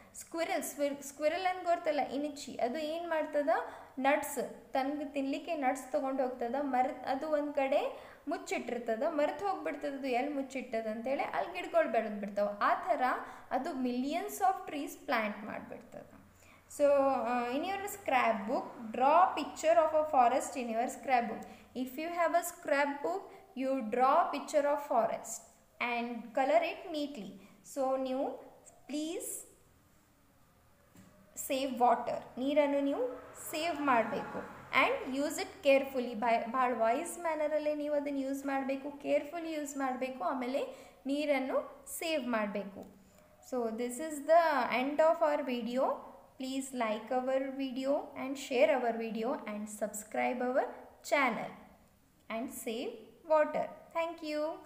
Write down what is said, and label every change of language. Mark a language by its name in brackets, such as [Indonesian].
[Kannada] Squirrel ಅಂತ ಗೊತ್ತಲ್ಲ, ಇನಿಚಿ, ಅದು ಏನು ಮಾಡ್ತದ, ನಟ್ಸ್ ತನಗೆ ತಿನ್ನಲಿಕ್ಕೆ ನಟ್ಸ್ ತೊಗೊಂಡು ಹೋಗ್ತದ, ಅದು ಒಂದು ಕಡೆ ಮುಚ್ಚಿಟ್ಟಿರ್ತದ, ಮರೆತು ಹೋಗ್ಬಿಡ್ತದೆ ಅದು ಎಲ್ಲಿ ಮುಚ್ಚಿಟ್ಟದ ಅಂತೇಳಿ, ಅಲ್ಲಿ ಗಿಡಗಳು ಬೆಳೆದು ಬಿಡ್ತಾವೆ. ಆ ಥರ ಅದು [English] millions of trees [Kannada] plant ಮಾಡಿಬಿಡ್ತದೆ. [English] So in your scrapbook, draw a picture of a forest in your scrapbook. If you have a scrapbook, you draw a picture of forest and color it neatly. So ನೀವು please save water. [Kannada] ನೀರನ್ನು ನೀವು save ಮಾಡಬೇಕು [English] And use it carefully. [Kannada] ಭಾಳ voice ಮ್ಯಾನರಲ್ಲಿ ನೀವು ಅದನ್ನು use ಮಾಡಬೇಕು, carefully use ಮಾಡಬೇಕು, ಆಮೇಲೆ ನೀರನ್ನು ಸೇವ್ ಮಾಡಬೇಕು. [English] So this is the end of our video. Please like our video and share our video and subscribe our channel and save water. Thank you.